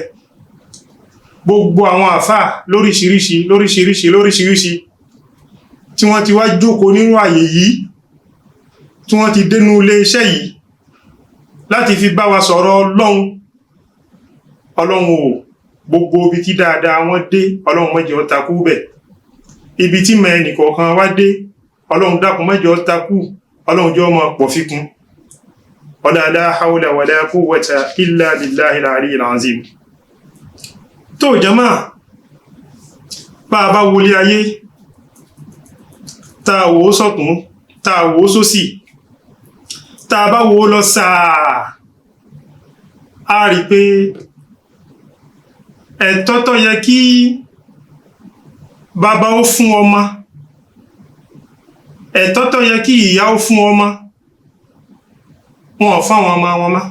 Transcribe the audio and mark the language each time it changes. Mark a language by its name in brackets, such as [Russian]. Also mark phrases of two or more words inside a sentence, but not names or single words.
[Yoruba] gbogbo àwọn àfáà lóríṣiríṣi tí wọ́n ti wá jókòó nínú àyè yìí, tí wọ́n ti dénú ilé iṣẹ́ yìí, láti fi bá wa sọ̀rọ̀ Ọlọ́run o gbogbo ibi tí dáadáa wọn dé Ọlọ́run má jẹ́ ó takú bẹ̀, ibi tí mẹ́ ẹnìkọ̀ọ̀kan wá dé Ọlọ́run dákun má jẹ́ ó takú, Ọlọ́run jẹ́ ó máa pọ̀ fikún. [Arabic] لا حول ولا قوة إلا بالله العلي العظيم. [Yoruba] Tó jàmáà, bá bá wọlé ayé tá wò sọ́tún tá wò sósì tá bá wò lọ sáà, a rí pé ẹ̀tọ́ tó yẹ kí bàbá ó fún ọmọ, ẹ̀tọ́ tó yẹ kí ìyá ó fún ọmọ, wọn ò fáwọn ọmọ wọn mọ́.